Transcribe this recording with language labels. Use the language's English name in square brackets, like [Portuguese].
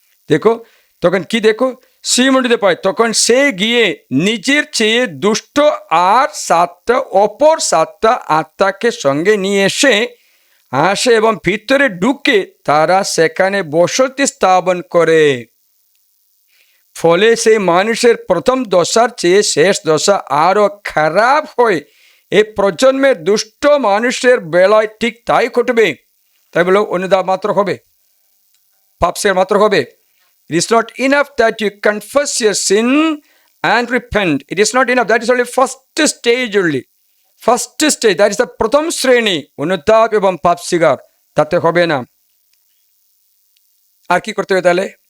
[Bangla] দেখো তখন কি, দেখো শ্রীমণ্ডিতে পায়, তখন সে গিয়ে নিজের চেয়ে দুষ্ট আর 7টা অপর 7টা আত্মাকে সঙ্গে নিয়ে আসে এবং ভিতরে ঢুকে তারা সেখানে বসতি স্থাপন করে। ফলে সেই মানুষের প্রথম দশার চেয়ে শেষ দশা আরো খারাপ হয়। এই প্রজন্মের দুষ্ট মানুষের বেলায় ঠিক তাই ঘটবে। তাই বলো অনুতাপ মাত্র হবে, পাপ স্বীকার মাত্র হবে। [English] It is not enough that you confess your sin and repent. It is not enough. That is only first stage only. First stage, that is the [Bangla] প্রথম শ্রেণী, অনুতাপ এবং পাপ স্বীকার, তাতে হবে না। আর কি করতে হবে তাহলে?